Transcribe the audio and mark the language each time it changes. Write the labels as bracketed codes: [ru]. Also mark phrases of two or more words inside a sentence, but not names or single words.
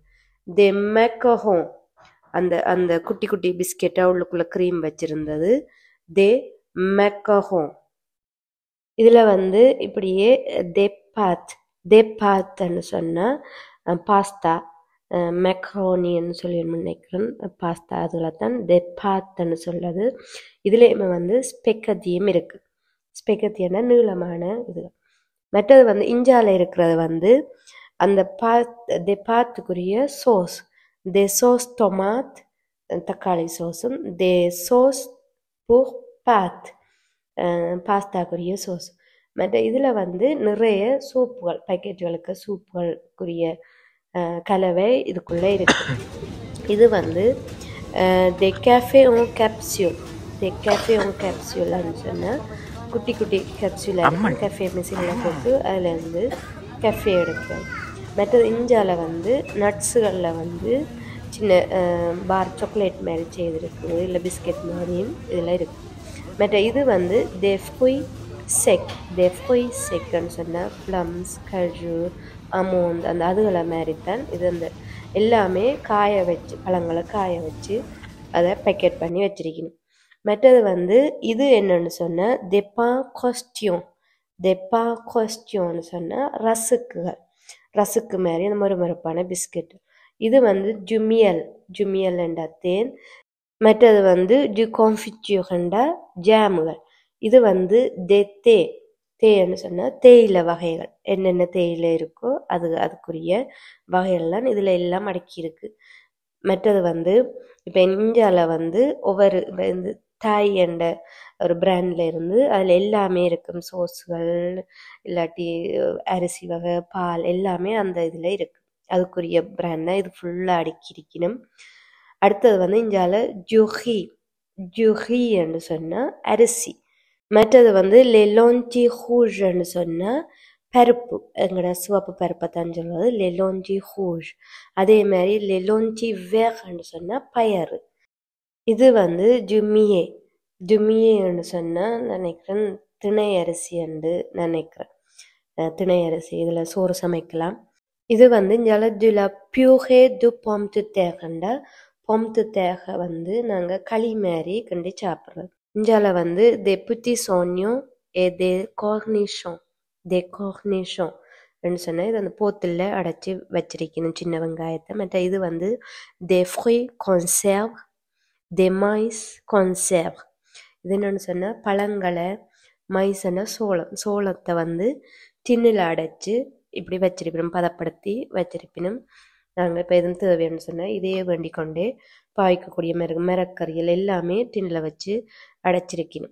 [fr] des macarons, [ta] அந்த அந்த குட்டி குட்டி பிஸ்கெட்டா உள்ளுக்குள்ள கிரீம் வச்சிருந்தது. [fr] des macarons. [ta] இதுல வந்து இப்படியே [fr] des pâtes, des pâtes [ta] சொன்னா பாஸ்தா, மெக்ரோனின்னு சொல்லி நினைக்கிறேன். பாஸ்தா அதில் தான் [fr] des pâtes [ta] சொல்லுது. இதுலேயுமே வந்து ஸ்பெக்கத்தியும் இருக்கு. ஸ்பெக்கத்தியன்னா நீளமான இது. மற்றது வந்து இஞ்சால இருக்கிறது வந்து அந்த [fr] des pâtes- [ta] க்குரிய சோஸ், [fr] des sauce tomate, [ta] தக்காளி சோஸும், [fr] des sauce pour pâtes, [ta] பாஸ்தாக்குரிய சோஸ். மற்ற இதில் வந்து நிறைய சூப்புகள், பேக்கெட்டுகளுக்கு சூப்புகளுக்குரிய கலவை இதுக்குள்ளே இருக்கு. இது வந்து [fr] des cafés en capsule, des cafés en capsule [ta] சொன்னால் குட்டி குட்டி கேப்சூல் கஃபே மிஷினில் போட்டு அதில் வந்து கஃபே எடுக்கிறது. மற்றது இஞ்சால வந்து நட்ஸுகளில் வந்து சின்ன பார் சாக்லேட் மாதிரி செய்திருக்குது, இல்லை பிஸ்கெட் மாதிரியும் இதில் இருக்குது. மற்ற இது வந்து [fr] des fruits secs, des fruits secs [ta] சொன்னால் ப்ளம்ஸ், கஜு, அமோண்ட் அந்த அதுகளை மாதிரி தான் இது. அந்த எல்லாமே காய வச்சு, பழங்களை காய வச்சு அதை பேக்கெட் பண்ணி வச்சிருக்கணும். மற்றது வந்து இது என்னன்னு சொன்னால் [fr] des pains croustillants, des pains croustillants [ta] சொன்னால் ரசுக்குகள், ரசுக்கு மாதிரி அந்த மறுமறுப்பான பிஸ்கெட். இது வந்து ஜுமியல், ஜுமியல் என்ற தேன். மற்றது வந்து டு confiture என்ற ஜாமுகள். [fr] இது வந்து des thé, [ta] தேன்னு சொன்னால் தேயிலை வகைகள், என்னென்ன தேயிலை இருக்கோ அதுக்குரிய வகைகள்லாம் இதில் எல்லாம் அடக்கியிருக்கு. மற்றது வந்து இப்போ இந்தியாவில் வந்து ஒவ்வொரு இந்த தாய் என்ற ஒரு பிராண்டில் இருந்து அதில் எல்லாமே இருக்கும். சோஸுகள் இல்லாட்டி அரிசி வகை, பால் எல்லாமே அந்த இதில் இருக்குது. அதுக்குரிய பிராண்ட் தான் இது ஃபுல்லாக அடுக்கியிருக்கணும். அடுத்தது வந்து இந்தியாவில் ஜுஹி, ஜுஹி என்று சொன்னால் அரிசி. மற்றது வந்து [fr] les lentilles rouges [ta] சொன்னால் பருப்பு, எங்களோட சிவப்பு பருப்பை தான் சொல்வது [fr] les lentilles rouges. [ta] அதே மாதிரி [fr] les lentilles verts [ta] சொன்னால் பயறு. இது வந்து ஜுமியே, ஜுமியேன்னு சொன்னால் நினைக்கிறேன் திணை அரிசி என்று நினைக்கிறேன். திணை அரிசி இதில் சோறு சமைக்கலாம். இது வந்து இங்கே [fr] de la purée de pomme de terre, pomme de terre [ta] வந்து நாங்கள் களி மாதிரி கண்டு சாப்பிட்றோம். இஞ்சால வந்து [fr] des petits oignons et des cornichons, des cornichons [ta] சொன்னால் இது அந்த போத்தில் அடைச்சி வச்சிருக்கணும் சின்ன வெங்காயத்தை. [fr] மற்ற இது வந்து des fruits conserves, des maïs conserves. [ta] இது என்னென்னு சொன்னால் பழங்களை மைஸ்னா சோளத்தை வந்து டின்னில் அடைச்சி இப்படி வச்சிருப்பினும், பதப்படுத்தி வச்சிருப்பினும். நாங்கள் இப்போ எதுவும் தேவைன்னு சொன்னால் இதையே வேண்டிக் கொண்டே பாய்க்கக்கூடிய மரக்கறிகள் எல்லாமே டின்னில் வச்சு அடைச்சிருக்கணும்.